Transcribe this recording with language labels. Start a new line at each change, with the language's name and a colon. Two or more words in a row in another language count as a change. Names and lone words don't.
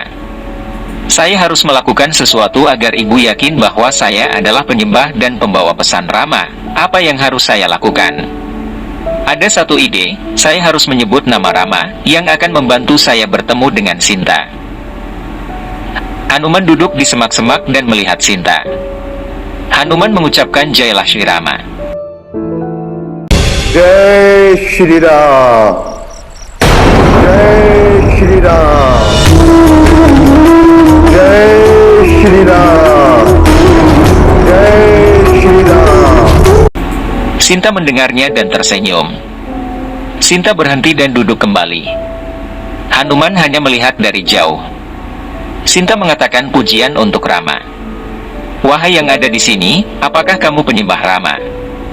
Indonesian: Saya harus melakukan sesuatu agar ibu yakin bahwa saya adalah penyembah dan pembawa pesan Rama. Apa yang harus saya lakukan? Ada satu ide, saya harus menyebut nama Rama, yang akan membantu saya bertemu dengan Sinta. Hanuman duduk di semak-semak dan melihat Sinta. Hanuman mengucapkan
Hindi: जय लक्ष्मी राम. जय श्री राम. जय श्री राम। जय श्री राम. जय श्री राम.
Indonesian: Sinta mendengarnya dan tersenyum. Sinta berhenti dan duduk kembali. Hanuman hanya melihat dari jauh. Sinta mengatakan pujian untuk Rama. Wahai yang ada di sini, apakah kamu penyembah Rama?